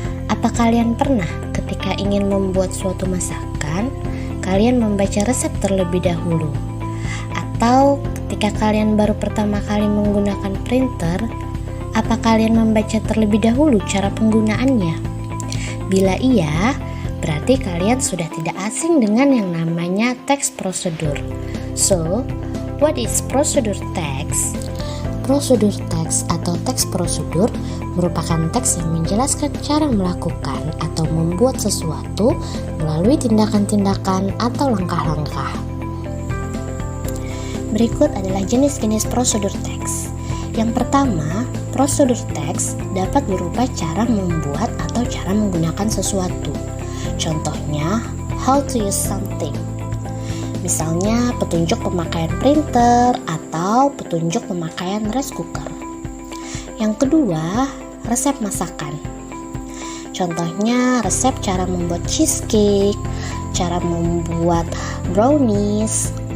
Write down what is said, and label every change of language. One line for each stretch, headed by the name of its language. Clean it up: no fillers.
Indonesian: Apa kalian pernah ketika ingin membuat suatu masakan, kalian membaca resep terlebih dahulu? Atau ketika kalian baru pertama kali menggunakan printer, apa kalian membaca terlebih dahulu cara penggunaannya? Bila iya, berarti kalian sudah tidak asing dengan yang namanya teks prosedur.
English: So, what is procedure text?
Indonesian: Prosedur teks atau teks prosedur merupakan teks yang menjelaskan cara melakukan atau membuat sesuatu melalui tindakan-tindakan atau langkah-langkah. Berikut adalah jenis-jenis prosedur teks. Yang pertama, prosedur teks dapat berupa cara membuat atau cara menggunakan sesuatu. Contohnya,
English: how to use something.
Indonesian: Misalnya petunjuk pemakaian printer atau petunjuk pemakaian rice cooker. Yang kedua, resep masakan. Contohnya resep cara membuat cheesecake, cara membuat brownies.